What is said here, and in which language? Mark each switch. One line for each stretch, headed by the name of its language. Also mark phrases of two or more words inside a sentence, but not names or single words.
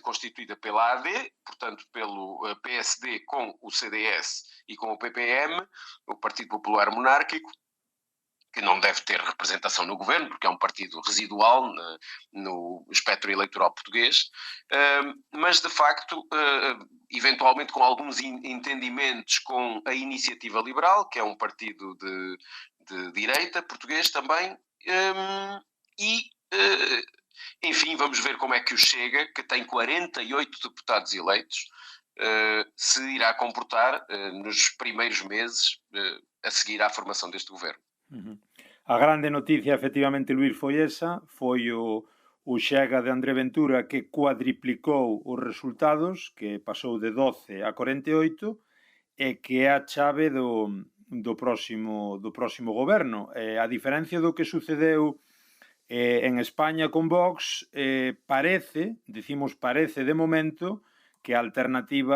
Portuguese: constituída pela AD, portanto pelo PSD com o CDS e com o PPM, o Partido Popular Monárquico, que não deve ter representação no governo, porque é um partido residual no espectro eleitoral português, mas de facto, eventualmente com alguns entendimentos com a Iniciativa Liberal, que é um partido de direita português também, enfim, vamos ver como é que o Chega, que tem 48 deputados eleitos, se irá comportar nos primeiros meses a seguir à formação deste governo.
Galician: A grande noticia, efectivamente, Luís, foi esa, foi o Chega de André Ventura que cuadriplicou os resultados, que pasou de 12 a 48, e que é a chave do próximo goberno. A diferencia do que sucedeu en España con Vox, parece de momento, que a alternativa